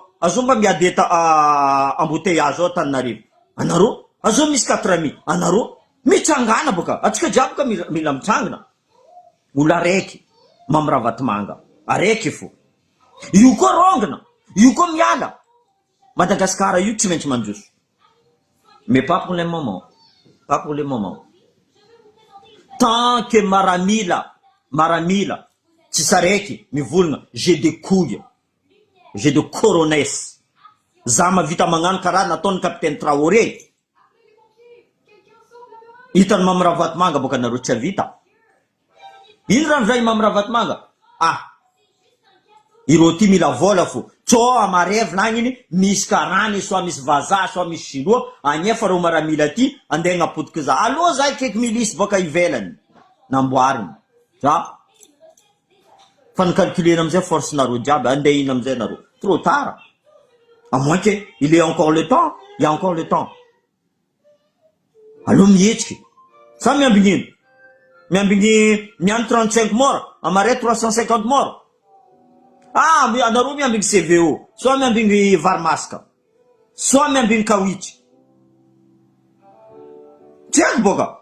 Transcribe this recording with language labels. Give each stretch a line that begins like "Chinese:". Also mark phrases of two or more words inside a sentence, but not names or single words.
Malagasy: Azo mba miady eta embouteillage ao Tananarivo. Anareo, azo misy 4 anareo mitsangana boka. Atsika jiaby ka mila mitsangana. Olo araiky mamravatimanga. Araiky fo. Io koa rongana, io koa miala. Madagascar io tsy maintsy mandroso.
French: Mais pas pour le moment. Pas pour le moment. Tant que
Malagasy: maramila, tsy saraiky mivolagna,
French: j'ai des couilles, j'ai de coronesses.
Malagasy: Za mavita magnano karaha nataon'ny capitaine Traoré. Hitany mamravatimanga boka nareo tsy avita. Ino raha zay mamravatimanga? Ireo ty mila vola fo. Tsô amarevy nagniny, misy karany, soit misy vazaha, soit misy chinois, agnefa reo maramila ty, andeha agnapotiky za. Aloha zay kaiky milisy boka ivelany. Namboariny. Za. Fa nicalculena amizay force nareo jiaby, andeha ina amizay nareo.
French: Trop tard. À moins que, il y a encore le temps. Il y a encore le temps.
Malagasy: Aloha mihetsiky. Sa miambigny ino? Miambigny, miano 35 morts, amaray 350 morts. Anareo miambigny CVO, soit miambigny Varmaska, soit miambigny Kawitry. Tsy haiko boka.